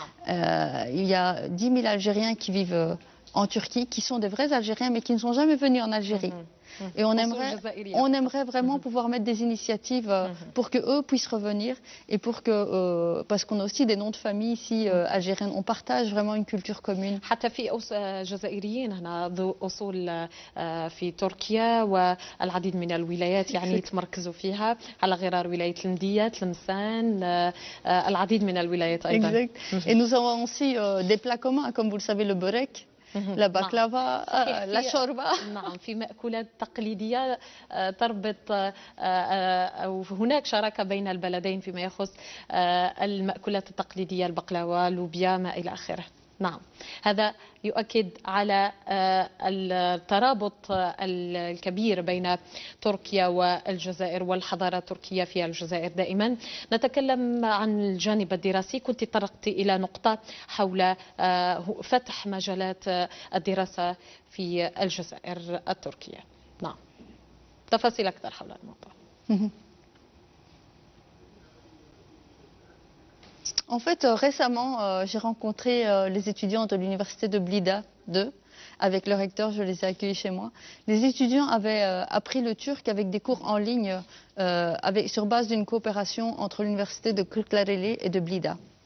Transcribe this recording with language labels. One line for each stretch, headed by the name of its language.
French: Il y a 10 000 Algériens qui vivent en Turquie, qui sont des vrais Algériens, mais qui ne sont jamais venus en Algérie. Et on aimerait vraiment pouvoir mettre des initiatives pour qu'eux puissent revenir et pour que, parce qu'on a aussi des noms de famille ici algériennes, on partage vraiment une culture commune.
Arabic: حتى في جزائريين هنا ذو أصول في تركيا والعديد من الولايات يعني يتمركزوا فيها على غرار ولاية المدية، تلمسان، العديد من الولايات أيضا.
French: Et nous avons aussi des plats communs, comme vous le savez, le burek. La baklava, la shorba.
Arabic: نعم في مأكولات تقليدية تربط أو هناك شراكة بين البلدين فيما يخص المأكولات التقليدية البقلاوة اللوبيا ما إلى آخره. نعم هذا يؤكد على الترابط الكبير بين تركيا والجزائر والحضارة التركية في الجزائر. دائما نتكلم عن الجانب الدراسي، كنت طرقت إلى نقطة حول فتح مجالات الدراسة في الجزائر التركية. نعم تفاصيل أكثر حول الموضوع.
French: En fait, récemment, j'ai rencontré les étudiants de l'université de Blida 2. Avec le recteur, je les ai accueillis chez moi. Les étudiants avaient appris le turc avec des cours en ligne sur base d'une coopération entre l'université de Kırklareli et de Blida.